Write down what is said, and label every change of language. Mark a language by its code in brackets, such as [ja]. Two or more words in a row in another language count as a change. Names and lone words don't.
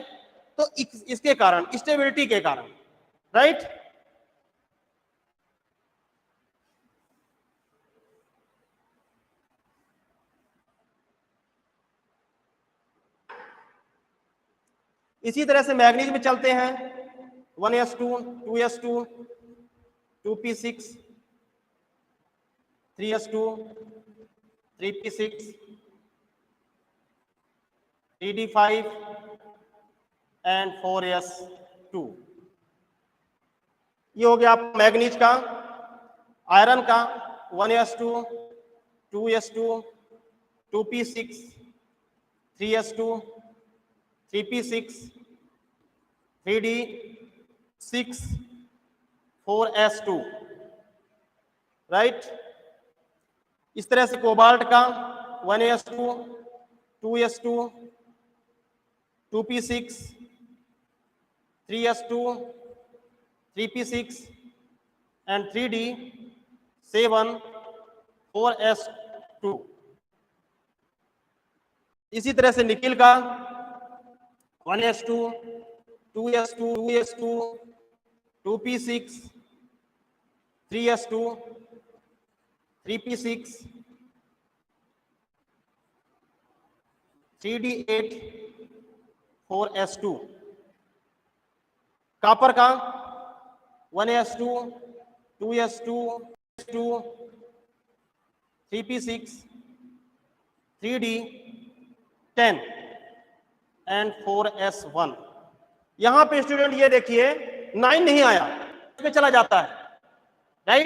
[hi] तो इसके कारण, स्टेबिलिटी के कारण, राइट। इसी तरह से मैग्नीज में चलते हैं, 1s2, 2s2, 2p6, 3s2, 3p6, 3d5 एंड 4s2। ये हो गया मैग्नीज का। आयरन का 1s2, 2s2, 2p6, 3s2, 3p6, 3d6, 4s2, राइट। इस तरह से कोबाल्ट का 1s2, 2s2, 2p6, 3s2, 3p6 एंड 3d7, 4s2। इसी तरह से निकिल का 1s2, 2s2, 2s2, 2p6, 3s2, 3p6, 3d8, 4s2। कॉपर का 1s2, 2s2, 3p6, 3d10 एंड 4s1। यहां पे स्टूडेंट ये देखिए 9 नहीं आया, इसमें चला जाता है, राइट।